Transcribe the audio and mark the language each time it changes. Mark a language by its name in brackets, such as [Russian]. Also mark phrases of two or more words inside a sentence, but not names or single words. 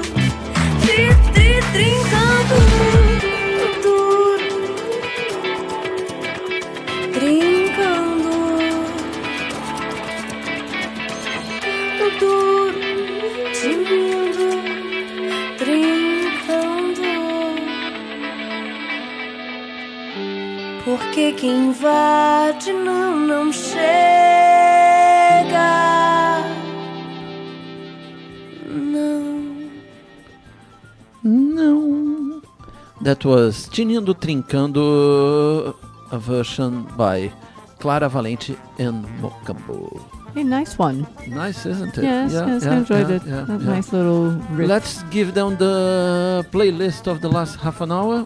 [Portuguese] Trincando. No duro, trincando. No duro, tinindo, trincando. Porque quem invade não chega. Não. [English] That was Tinindo Trincando, a version by Clara Valente and Mocambo. A nice one. Nice, isn't it? Yes, I enjoyed it. Nice little riff. Let's give them the playlist of the last half an hour.